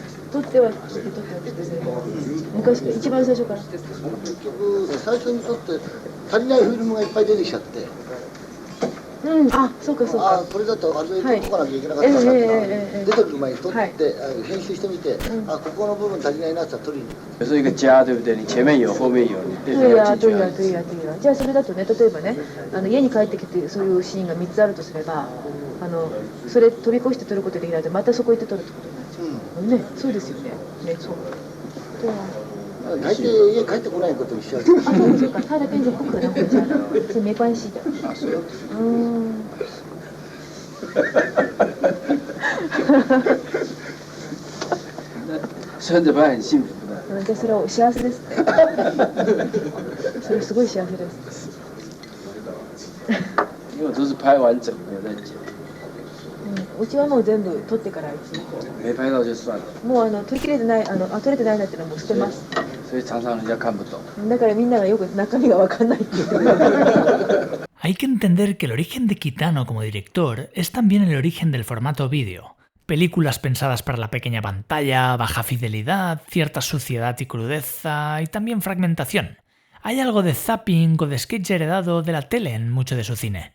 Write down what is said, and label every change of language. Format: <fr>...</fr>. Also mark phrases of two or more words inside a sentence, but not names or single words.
<ja>撮っては撮って昔から一番最初から。結局最初に撮って足りないフィルムがいっぱい出てきちゃって。うん、あ、そうかそうか。これだと後で撮っとかなきゃいけなかったなって出てくる前に撮って編集してみて、ここの部分足りないなって撮りに。</ja> <zh>有时候一个家，对不对？你前面有，后面有，你变成要进去。对呀。</zh> <ja>じゃあそれだとね、例えばね、家に帰ってきてそういうシーンが3つあるとすれば、それ飛び越して撮ることできないとまたそこ行って撮るってことになっちゃう。ね、そうですよね。ね、そう。大抵家帰ってこないことにしちゃう。そうか，</ja> <zh>他的变成不可能回家的，是没关系的。啊，是。孙子班很幸福的。</zh> <ja>じゃあそれは幸せですね。それすごい幸せです。</ja> <zh>因为我都是拍完整没有再剪。</zh> <ja>うちはもう全部撮ってから</ja> <zh>没拍到就算了。</zh> <ja>もう撮りきれてない撮れてないなってのはもう捨てます。</ja> <zh>所以常常人家看不懂。</zh> <ja>だからみんながよく中身が分かんないって言ってる。</ja> <es>Hay que entender que el origen de Kitano como director es también el origen del formato vídeo. Películas pensadas para la pequeña pantalla, baja fidelidad, cierta suciedad y crudeza y también fragmentación. Hay algo de zapping o de sketch heredado de la tele en mucho de su cine.</es>